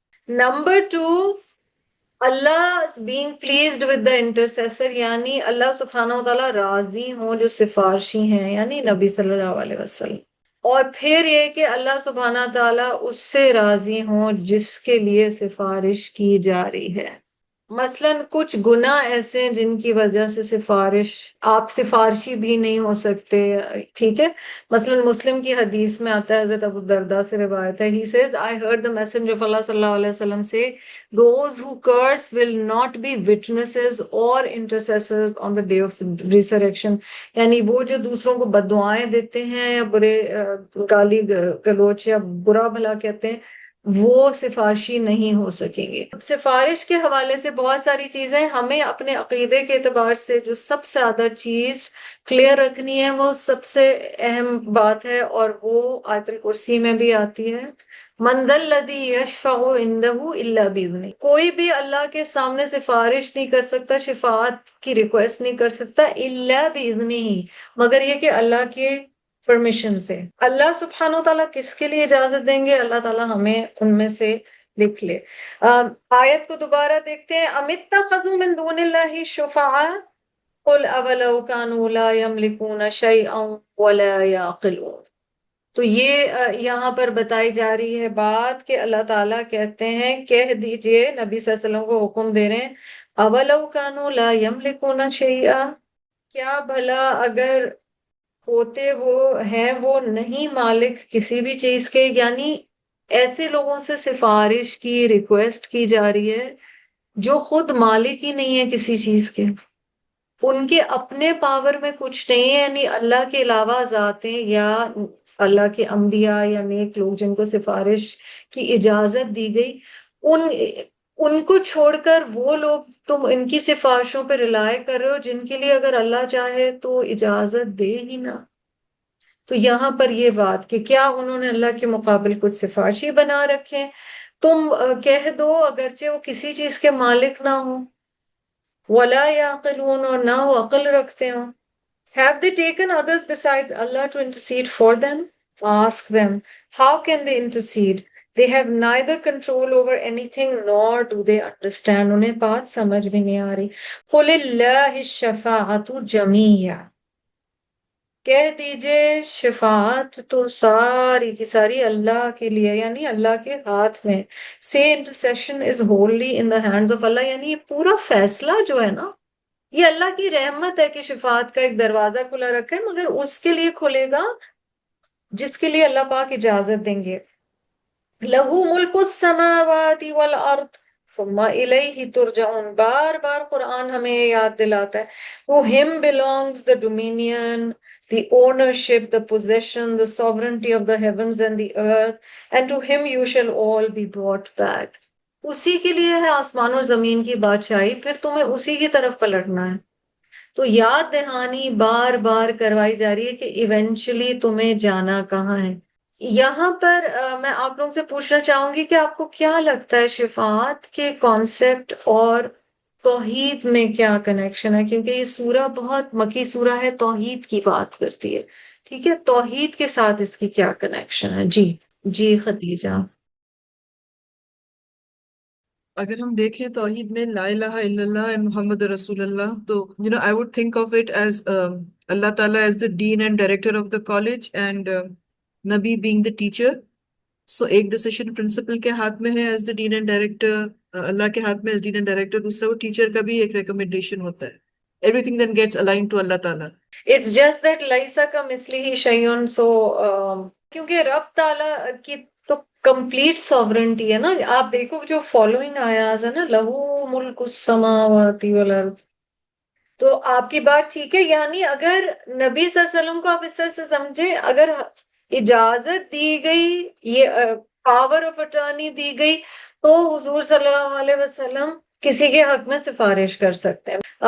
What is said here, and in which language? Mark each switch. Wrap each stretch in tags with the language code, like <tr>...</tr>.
<en>Number 2, Allah is being pleased with the intercessor،</en> <ur>یعنی اللہ سبحانہ وتعالیٰ راضی ہوں جو سفارشی ہیں یعنی نبی صلی اللہ علیہ وسلم. اور پھر یہ کہ اللہ سبحانہ تعالیٰ اس سے راضی ہوں جس کے لیے سفارش کی جا رہی ہے. مثلاً کچھ گناہ ایسے ہیں جن کی وجہ سے آپ سفارشی بھی نہیں ہو سکتے. ٹھیک ہے، مثلاً مسلم کی حدیث میں آتا ہے، حضرت ابو الدرداء سے روایت ہے.</ur> <en>He says, I heard the messenger of Allah صلی اللہ علیہ وسلم say, those who curse will not be witnesses or intercessors on the day of resurrection.</en> <ur>یعنی وہ جو دوسروں کو بددعائیں دیتے ہیں یا برے گالی گلوچ یا برا بھلا کہتے ہیں، وہ سفارشی نہیں ہو سکیں گے. سفارش کے حوالے سے بہت ساری چیزیں ہمیں اپنے عقیدے کے اعتبار سے جو سب سے زیادہ چیز کلیئر رکھنی ہے، وہ سب سے اہم بات ہے اور وہ آیت الکرسی میں بھی آتی ہے.</ur> <ar>من ذا الذی یشفع عندہ الا باذنہ.</ar> <ur>کوئی بھی اللہ کے سامنے سفارش نہیں کر سکتا، شفاعت کی ریکویسٹ نہیں کر سکتا الا باذنہ، مگر یہ کہ اللہ کے پرمیشن سے. اللہ سبحانہ وتعالیٰ کس کے لیے اجازت دیں گے؟ اللہ تعالیٰ ہمیں ان میں سے لکھ لے. آیت کو دوبارہ دیکھتے ہیں.</ur> <ar>ام اتخذوا من دون اللہ شفعاء قل اولو كانوا لا يملكون شيئا ولا يعقلون.</ar> <ur>تو یہ یہاں پر بتائی جا رہی ہے بات کہ اللہ تعالیٰ کہتے ہیں کہہ دیجئے، نبی صلی اللہ علیہ وسلم کو حکم دے رہے ہیں،</ur> <ar>اولو كانوا لا يملكون شيئا،</ar> <ur>کیا بھلا اگر ہوتے وہ نہیں مالک کسی بھی چیز کے. یعنی ایسے لوگوں سے سفارش کی ریکویسٹ کی جا رہی ہے جو خود مالک ہی نہیں ہے کسی چیز کے، ان کے اپنے پاور میں کچھ نہیں ہے. یعنی اللہ کے علاوہ ذاتیں یا اللہ کے انبیاء یا نیک لوگ جن کو سفارش کی اجازت دی گئی، ان کو چھوڑ کر وہ لوگ تم ان کی سفارشوں پہ رلائے کر رہے ہو جن کے لیے اگر اللہ چاہے تو اجازت دے ہی نہ. تو یہاں پر یہ بات کہ کیا انہوں نے اللہ کے مقابل کچھ سفارشی بنا رکھے. تم کہہ دو اگرچہ وہ کسی چیز کے مالک نہ ہوں،</ur> <ar>ولا یعقلون،</ar> <ur>اور نہ وہ عقل رکھتے ہوں.</ur> <en>Have they taken others besides Allah to intercede for them? Ask them, how can they intercede? They have neither control over anything nor do they understand.</en> <ur>انہیں بات سمجھ بھی نہیں آ رہی.</ur> <ar>قُلِ اللَّهِ الشَّفَاعَةُ جَمِيعًا.</ar> <ur>کہہ دیجئے شفاعت تو ساری کی ساری اللہ کے لیے، یعنی اللہ کے ہاتھ میں.</ur> <en>Say intercession is wholly in the hands of Allah.</en> <ur>یعنی یہ پورا فیصلہ جو ہے نا، یہ اللہ کی رحمت ہے کہ شفاعت کا ایک دروازہ کھلا رکھا ہے، مگر اس کے لیے کھلے گا جس کے لیے اللہ پاک اجازت دیں گے.</ur> <ar>لہو ملک السماوات والارض ثم الیہ ترجعون.</ar> <ur>بار بار قرآن ہمیں یہ یاد دلاتا ہے.</ur> <en>To him belongs the dominion, the ownership, the possession, the sovereignty of the heavens and the earth, and to him you shall all be brought back.</en> <ur>اسی کے لیے ہے آسمان اور زمین کی بادشاہی، پھر تمہیں اسی کی طرف پلٹنا ہے. تو یاد دہانی بار بار کروائی جا رہی ہے کہ ایونچولی تمہیں جانا کہاں ہے. یہاں پر میں آپ لوگوں سے پوچھنا چاہوں گی کہ آپ کو کیا لگتا ہے شفاعت کے کانسیپٹ اور توحید میں کیا کنیکشن ہے؟ کیونکہ یہ سورہ بہت مکی سورہ ہے، توحید کی بات کرتی ہے. ٹھیک ہے، توحید کے ساتھ اس کی کیا کنیکشن ہے؟ جی جی خدیجہ. اگر ہم دیکھیں توحید میں</ur> <ar>لا الہ الا اللہ</ar> <en>and محمد رسول اللہ، تو I would think of it as اللہ تعالیٰ as the dean and director of the college and نبی being the teacher.</en> <ur>So ایک ڈیسیشن پرنسپل کے ہاتھ میں ہے as</ur> <en>the dean and director،</en> <ur>اللہ کے ہاتھ میں as dean and director. دوسرا وہ ٹیچر کا بھی ایک ریکمنڈیشن ہوتا ہے.</ur> <en>Everything then gets aligned to Allah تعالیٰ. It's just that</en> <ar>لیسا کمثلہ شیء.</ar> <ur>سو کیونکہ رب تعالیٰ کی تو کمپلیٹ سوورنٹی ہے نا. آپ دیکھو جو فالوئنگ آیاز ہے نا،</ur> <ar>لہو ملک السماوات والارض.</ar> <ur>تو آپ کی بات ٹھیک ہے، یعنی اگر نبی صلی اللہ علیہ وسلم کو آپ اس طرح سے سمجھے، اگر اجازت دی گئی، یہ پاور آف اٹارنی دی گئی، تو حضور صلی اللہ علیہ وسلم کسی کے حق میں سفارش کر سکتے ہیں.</ur>